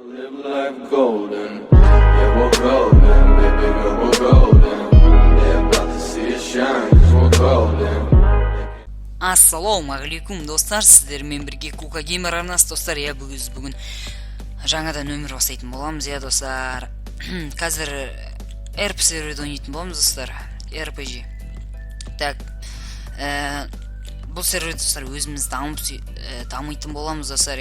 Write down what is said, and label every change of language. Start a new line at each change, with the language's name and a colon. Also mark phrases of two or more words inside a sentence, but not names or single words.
English: Live life golden, yeah we're golden, baby girl we're golden. They're about to see us shine, 'cause we're golden.
Kazakh: Ассалауму алейкум достар, сіздермен бірге Кука Геймер арнасы достар. Я бүгін жаңадан өмір бастайтын боламыз, я достар. Қазір RP серверде ойнайтын боламыз достар, RPG. Так, бұл серверде достар өзіміз дамитын боламыз достар.